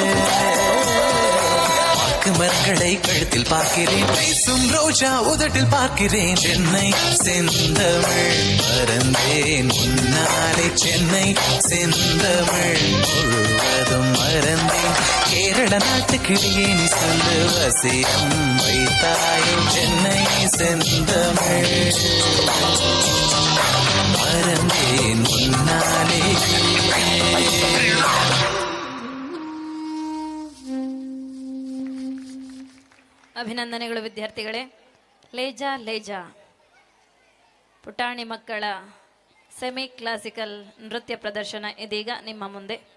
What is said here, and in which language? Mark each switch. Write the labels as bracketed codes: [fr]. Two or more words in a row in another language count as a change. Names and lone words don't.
[ta] மரங்களை கழுத்தில் பார்க்கிறேன் பேசும் ரோஜா உதட்டில் பார்க்கிறேன் சென்னை செந்தமிழ் மறந்தேன் உன்னாலே சென்னை செந்தமிழ் முழுவதும் மறந்தேன் கேரள நாட்டுக்கிடையே நீ சொல்லு வசியம் வைத்தாயோ சென்னை செந்தமிழ் மறந்தேன் உன்னாலே [kn] ಅಭಿನಂದನೆಗಳು ವಿದ್ಯಾರ್ಥಿಗಳೇ. ಲೇಜಾ ಲೇಜಾ ಪುಟಾಣಿ ಮಕ್ಕಳ [en] semi classical [kn] ನೃತ್ಯ ಪ್ರದರ್ಶನ ಇದೀಗ ನಿಮ್ಮ ಮುಂದೆ.